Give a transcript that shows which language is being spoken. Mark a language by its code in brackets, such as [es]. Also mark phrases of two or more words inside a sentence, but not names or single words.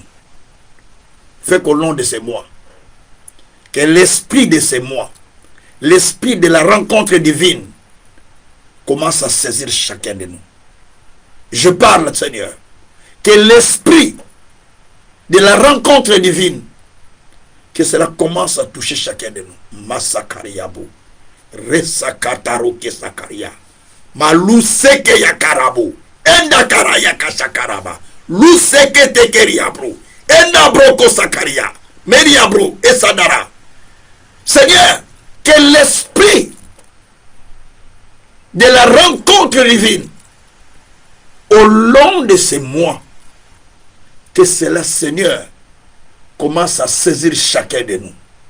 [fr] Fait qu'au long de ces mois, que l'esprit de ces mois, l'esprit de la rencontre divine commence à saisir chacun de nous. Je parle, Seigneur, que l'esprit de la rencontre divine, que cela commence à toucher chacun de nous. Masakariabo, Resakataro Kesakaria, Maluseke Yakarabo, Enda Karaya Kashakaraba, Luseke Tekeriabro, Enda Broko Sakaria, Meriabro et Sadara. Seigneur, que l'esprit de la rencontre divine au long de ces mois, que cela, Seigneur, commence à saisir chacun de nous.